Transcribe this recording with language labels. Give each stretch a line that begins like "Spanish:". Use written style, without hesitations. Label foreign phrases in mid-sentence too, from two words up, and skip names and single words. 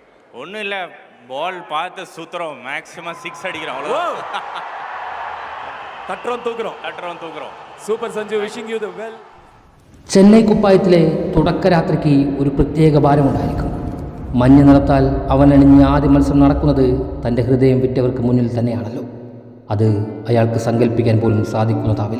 Tamil: ஒன்றும் இல்லை, பால் பார்த்து சுத்துறோம், மேக்ஸிமம் 6 அடிக்கிறோம், அவ்வளோ. തട്ടുറോം.
English: Super Sanju, wishing you the well.
Malayalam: ചെന്നൈ കുപ്പായത്തിലെ തുടക്കരാത്രിക്ക് ഒരു പ്രത്യേക ഭാരമുണ്ടായിരിക്കും. മഞ്ഞ നിറത്താൽ അവനണിഞ്ഞ് ആദ്യ മത്സരം നടക്കുന്നത് തൻ്റെ ഹൃദയം വിറ്റവർക്ക് മുന്നിൽ തന്നെയാണല്ലോ. അത് അയാൾക്ക് സങ്കല്പിക്കാൻ പോലും സാധിക്കുന്നതാവില്ല.